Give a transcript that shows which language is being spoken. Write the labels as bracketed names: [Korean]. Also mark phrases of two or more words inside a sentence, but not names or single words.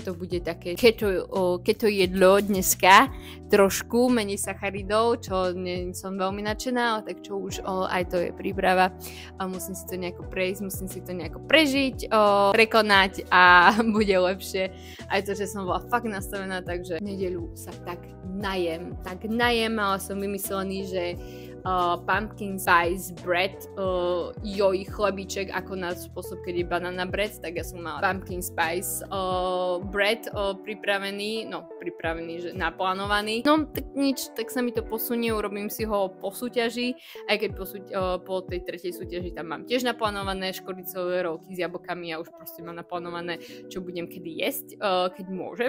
[Slovak] To bude také keto jedlo dneska, trošku menej sacharidov, čo nie som veľmi nadšená, tak čo už aj to je príprava. A musím si to nejako prejsť, musím si to nejako prežiť, prekonať a bude lepšie. Aj to, že som bola fakt nastavená, takže v nedeľu sa tak najem, ale som vymyslený, že [English] pumpkin spice bread, [Slovak] joj chlebíček ako na spôsob, keď je [English] banana bread, [Slovak] tak ja som mala [English] pumpkin spice bread [Slovak] pripravený, že naplánovaný. No tak nič, tak sa mi to posunie, urobím si ho po súťaži, aj keď po tej tretej súťaži tam mám tiež naplánované škoricové rolky s jablkami a už proste mám naplánované, čo budem kedy jesť, keď môžem.